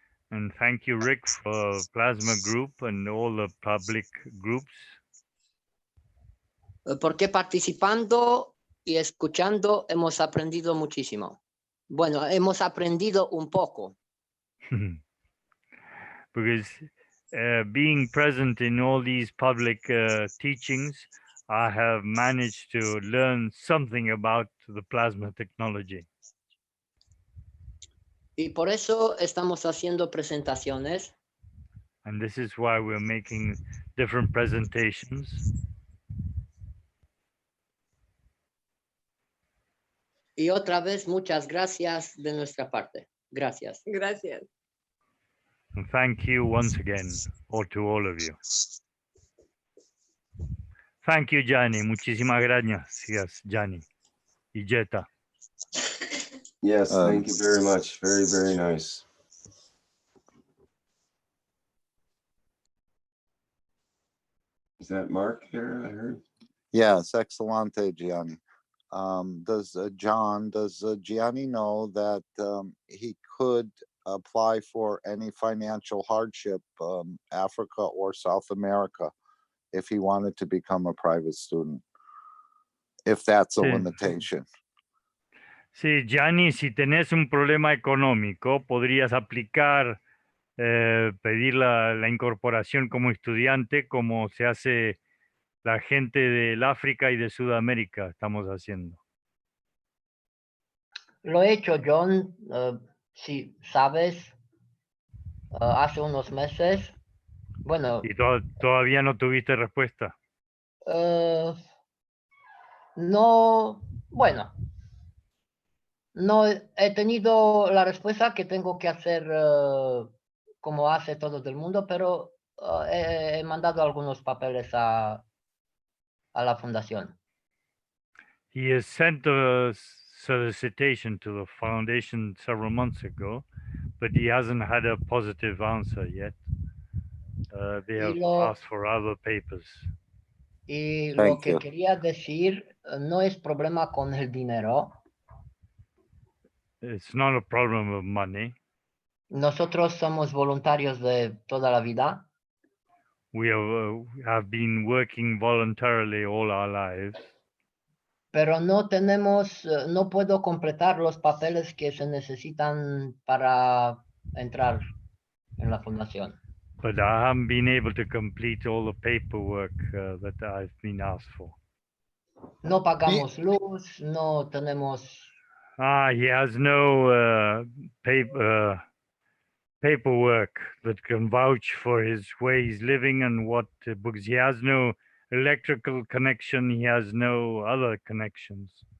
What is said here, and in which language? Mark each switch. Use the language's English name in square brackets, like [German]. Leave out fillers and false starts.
[English] And thank you, Rick, for Plasma Group and all the public groups. [Spanish] Porque participando y escuchando hemos aprendido muchísimo. Bueno, hemos aprendido un poco. [English] Because being present in all these public teachings, I have managed to learn something about the plasma technology. [Spanish] Y por eso estamos haciendo presentaciones. [English] And this is why we're making different presentations. [Spanish] Y otra vez, muchas gracias de nuestra parte. Gracias. Gracias. [English] And thank you once again, or to all of you. Thank you, Gianni. [Spanish] Muchísimas gracias, Gianni. Y Jetta. [English] Yes, thank you very much. Very, very nice. Is that Mark there? I heard. Yes, excellente, Gianni. Does Gianni know that he could apply for any financial hardship, Africa or South America, if he wanted to become a private student? If that's a [Spanish] Sí. [English] limitation. [Spanish] Sí, Gianni, si tenés un problema económico, podrías aplicar, pedir la incorporación como estudiante, como se hace la gente del África y de Sudamérica, estamos haciendo. Lo he hecho, John, si sabes, hace unos meses. Bueno, ¿Y todavía no tuviste respuesta? no, bueno, no he tenido la respuesta que tengo que hacer como hace todo el mundo, pero he mandado algunos papeles a la fundación. [English] He has sent a solicitation to the foundation several months ago, but he hasn't had a positive answer yet. They have asked for other papers. [Spanish] Y lo que quería decir no es problema con el dinero. [English] It's not a problem of money. [Spanish] Nosotros somos voluntarios de toda la vida. [English] We have been working voluntarily all our lives. [Spanish] Pero no tenemos, no puedo completar los papeles que se necesitan para entrar en la fundación. [English] But I haven't been able to complete all the paperwork that I've been asked for. [Spanish] No pagamos luz, no tenemos. [English] He has no paperwork that can vouch for his way he's living and what books. He has no electrical connection. He has no other connections.